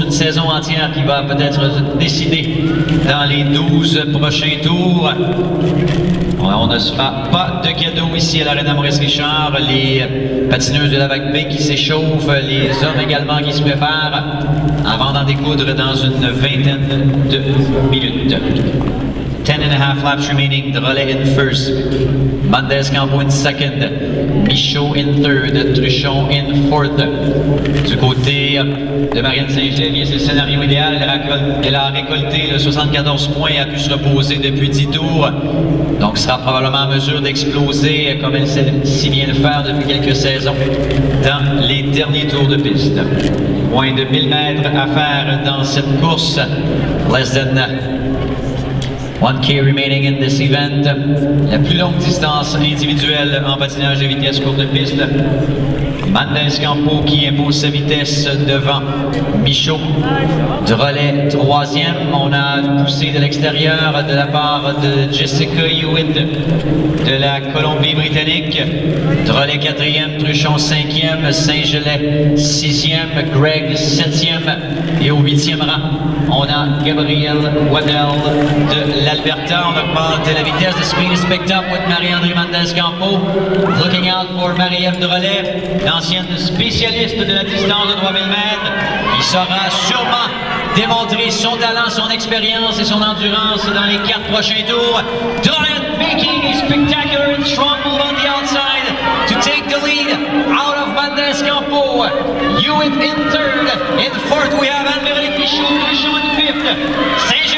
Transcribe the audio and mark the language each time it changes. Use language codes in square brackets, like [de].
[fr] Une saison entière qui va peut-être décider dans les 12 prochains tours. On ne se fera pas de cadeau ici à l'Arena Maurice-Richard. Les patineuses de la vague B qui s'échauffent, les hommes également qui se préparent avant d'en découdre dans une vingtaine de minutes. [en] 10.5 laps remaining. Drolet in first, Mendes Campo in second, Michaud in third, Truchon in fourth. [fr] Du côté de Marianne Saint-Gelais, bien c'est le scénario idéal. Elle a récolté le 74 points et a pu se reposer depuis 10 tours. Donc sera probablement en mesure d'exploser comme elle sait si bien le faire depuis quelques saisons dans les derniers tours de piste. Moins de 1000 mètres à faire dans cette course. [en] Less than 1K remaining in this event. [fr] La plus longue distance individuelle en patinage de vitesse courte de piste. Mendes Campo qui impose sa vitesse devant Michaud. Drolet troisième. On a poussé de l'extérieur de la part de Jessica Hewitt de la Colombie-Britannique. Drolet quatrième, Truchon cinquième, Saint-Gelais sixième, Greg septième et au huitième rang, on a Gabriel Waddell de l'Alberta. On augmente la vitesse. [en] The speed is picked up with Marie-André Mendes Campo. Looking out for [fr] Marie-Ève Drolet, l'ancienne spécialiste de la distance de 3000 mètres. Il saura sûrement démontrer son talent, son expérience et son endurance dans les 4 prochains tours. [en] Drolet making a spectacular and strong move on the outside to take the lead out of Mendes Campo. Hewitt in third. In fourth we have Anne-Véronique Michaud in fifth.